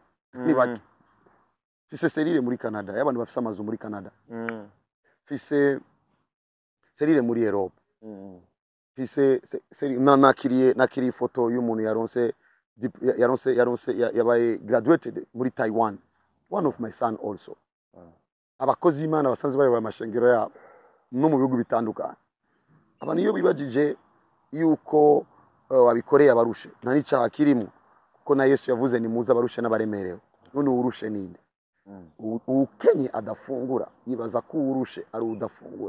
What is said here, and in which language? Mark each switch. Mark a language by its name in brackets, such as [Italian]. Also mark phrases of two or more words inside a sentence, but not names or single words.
[Rundi] Ni baki. Fise serire muri Canada, y'abantu bafise amazu muri Canada. Fise serire muri Europe. Fise nakiriye foto y'umuntu yabaye graduated muri Taiwan. [English] One of my son also. [Rundi] Abakozi Imana basanzwe bayoboye amashengero yabo no mu bihugu bitandukanye. Abantu iyo bibajije yuko wabikoreye abarushe nta n'icyaha kirimo kuko na Yesu yavuze ni muza abarushe n'abaremerewe. None urushe ninde? Ukenye adafungura yibaza ko urushe ari udafungura.